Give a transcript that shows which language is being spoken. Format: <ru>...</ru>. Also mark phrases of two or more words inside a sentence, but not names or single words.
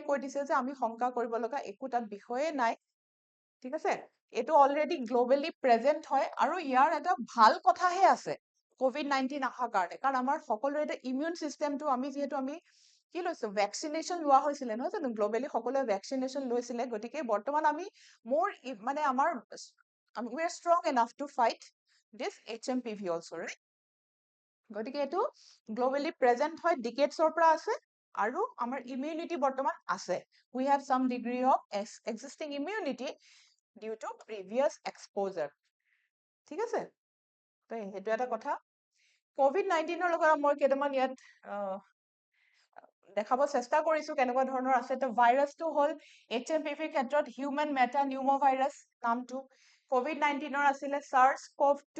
<as>কৈ দিছে যে আমি শংকা কৰিব লগা একো তাত বিষয়ে নাই ঠিক আছে এইটো</as> <en>already globally present</en> <as>হয় আৰু ইয়াৰ এটা ভাল কথাহে আছে COVID-19 অহাৰ কাৰণে কাৰণ আমাৰ সকলোৰে এটা</as> <en>immune systemটো</en> <as>আমি যিহেতু আমি কি লৈছো ভ্যাকসিনেশন লোৱা হৈছিলে নহয় জানো গ্লোবেলি সকলোৱে ভ্যাকসিনেশন লৈছিলে গতিকে বৰ্তমান আমি মোৰ মানে আমাৰ</as> <en>we are strong enough to fight this HMPV also right</en> <as>গতিকে এইটো</as> <en>globally present</en> <as>হয় ডিকেডছৰ পৰা আছে আৰু আমাৰ ইমিউনিটি বৰ্তমান আছে</as> <en>we have some degree of existing immunity due to previous exposure</en> <as>ঠিক আছে তো সেইটো এটা কথা COVID-19 ৰ লগত মই কেইটামান ইয়াত দেখাব চেষ্টা কৰিছো কেনেকুৱা ধৰণৰ আছে তো ভাইৰাছটো হ'ল HMPV ক্ষেত্ৰত</as> <en>human meta pneumo virus</en> <as>নামটো COVID-19 ৰ আছিলে SARS-CoV-2</as>